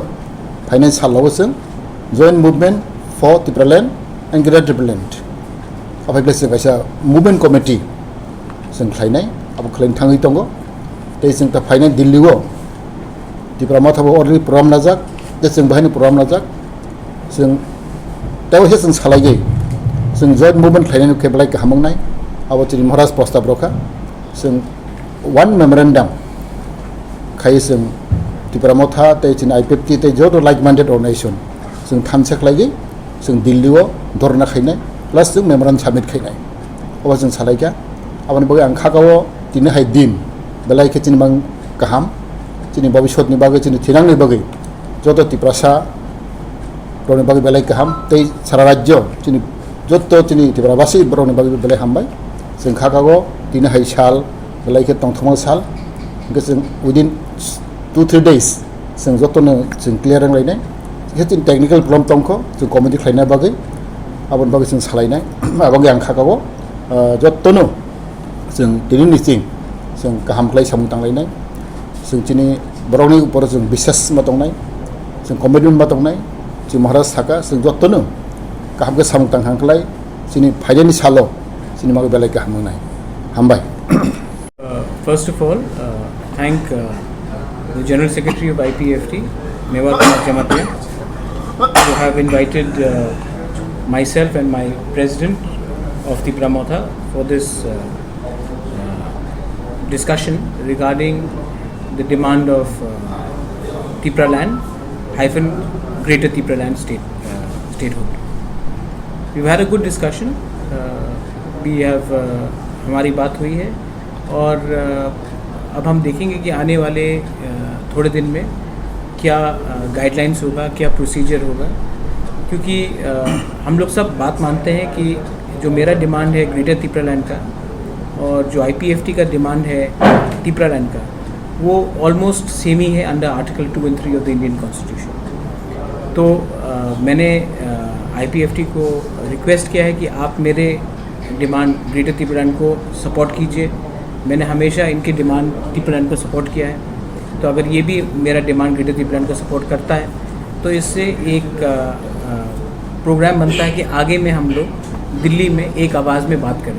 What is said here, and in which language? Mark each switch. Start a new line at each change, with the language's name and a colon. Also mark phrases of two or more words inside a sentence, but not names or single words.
Kok Borok: finance halawo sing
English: joint movement for Tipraland and Greater Tipraland
Kok Borok: apai sing kaisa
English: movement committee
Kok Borok: sing khlainai abu khlain thangi tongo tei sing ta finance Delhi wo Tipra Motha bo
English: already program
Kok Borok: najak te sing bahani program najak sing taw he sing salaigai sing
English: joint movement
Kok Borok: khlainai ke belai ka hamangnai abo chini Maharaj Prostab roka sing
English: one memorandum
Kok Borok: khai sing Tipra Motha te chini IPFT te jodo
English: like minded organization
Kok Borok: sing thamsak lagi sing Delhi wo dorna khainai plus sing
English: memorandum submit
Kok Borok: khainai abo sing salaika aboni bagi ang khagawo tini hai din belai ke chini bang kaham chini bhabishot ni bagi chini thirang ni bagi jodo Tiprasa roni bagi belai kaham te sara rajyo chini joto chini Tiprabasi roni bagi belai hambai sing khagawo tini hai sal belai ke tongthong sal ke sing
English: within 2-3 days
Kok Borok: sing joto ne sing clear ang lainai hetin
English: technical problem
Kok Borok: tongko sing committee khlainai bagi abon bagi sing salainai abang yang khagawo joto no sing tini ni sing kaham khlai samutang lainai sing chini boroni upor sing bisas matongnai sing commitment matongnai sing Maharaj thaka sing joto no kaham ke samutang hangklai chini phaidani salo chini magi belai kaham nai hambai.
English: First of all, thank the General Secretary of IPFT, Mewar Kumar Jamatia, who have invited myself and my President of Tipra Motha for this discussion regarding the demand of Tipraland - Greater Tipraland statehood. We've had a good discussion. We have
Hindi: हमारी बात हुई है और अब हम देखेंगे कि आने वाले थोड़े दिन में क्या गाइडलाइंस होगा, क्या प्रोसीजर होगा, क्योंकि हम लोग सब बात मानते हैं कि जो मेरा डिमांड है ग्रेटर तिप्रालैंड का और जो IPFT का डिमांड है तिप्रालैंड का वो
English: almost same
Hindi: ही है
English: under Article 2 and 3 of the Indian Constitution.
Hindi: तो मैंने IPFT को रिक्वेस्ट किया है कि आप मेरे डिमांड ग्रेटर तिप्रालैंड को सपोर्ट कीजिए। मैंने हमेशा इनके डिमांड तिप्रालैंड को सपोर्ट किया है, तो अगर ये भी मेरा डिमांड ग्रेटर तिप्रालैंड को सपोर्ट करता है तो इससे एक प्रोग्राम बनता है कि आगे में हम लोग दिल्ली में एक आवाज़ में बात करें।